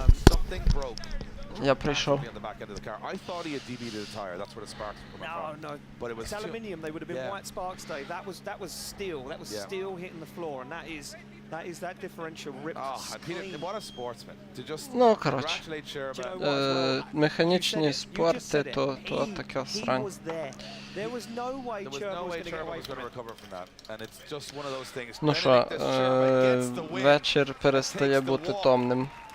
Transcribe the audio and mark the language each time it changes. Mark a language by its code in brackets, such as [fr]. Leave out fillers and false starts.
[en] Something broke. [uk] Я прийшов. [en] I thought he had DB'd the tire. That's where the sparks were coming from. No. But it was aluminium. They would have been white sparks, Dave. That was steel. That was steel hitting the floor, and that is that differential ripped. Peter, what a sportsman to just congratulate Chirba. [uk] Механічні спорти, то така срань. [en] There was no way Chirba was going to recover from that, and it's just one of those things. [uk] Ну що, вечір перестає бути томним.